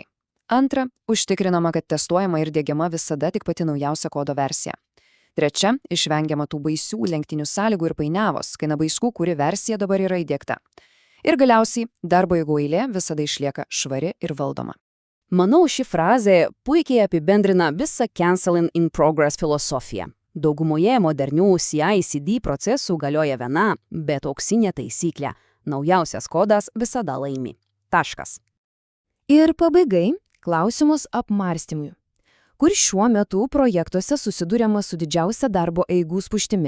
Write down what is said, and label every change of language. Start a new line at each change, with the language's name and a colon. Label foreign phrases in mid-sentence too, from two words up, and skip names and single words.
Lithuanian: Antra, užtikrinama, kad testuojama ir diegiama visada tik pati naujausia kodo versija. Trečia, išvengiama tų baisių lenktinių sąlygų ir painiavos, kai nebaišku, kuri versija dabar yra įdiegta. Ir galiausiai, darbo eigų eilė visada išlieka švari ir valdoma. Manau, ši frazė puikiai apibendrina visą
English: cancel in progress
Lithuanian: filosofiją. Daugumoje modernių CI/CD procesų galioja viena, bet auksinė taisyklė – naujausias kodas visada laimi. Taškas. Ir pabaigai klausimus apmąstymui. kur šiuo metu projektuose susiduriama su didžiausia darbo eigų spūštimi.